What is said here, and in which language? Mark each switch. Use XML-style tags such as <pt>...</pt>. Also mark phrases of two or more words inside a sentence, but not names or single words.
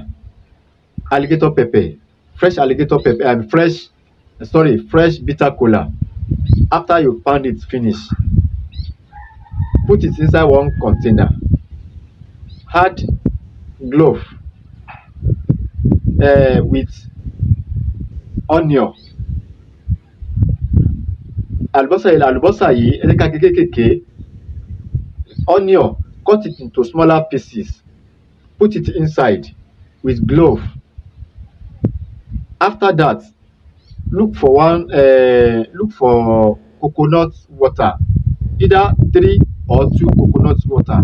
<en>Alligator pepper, fresh alligator pepper and fresh bitter kola. After you pound it finish, put it inside one container. Add glove with onion.</en> <yo>Àlùbọ́sà yìí ẹ jẹ́ ká gé kéékèèké.</yo> <en>Onion, cut it into smaller pieces. Put it inside with glove. After that, look for coconut water, either 3 or 2 coconut water.</en>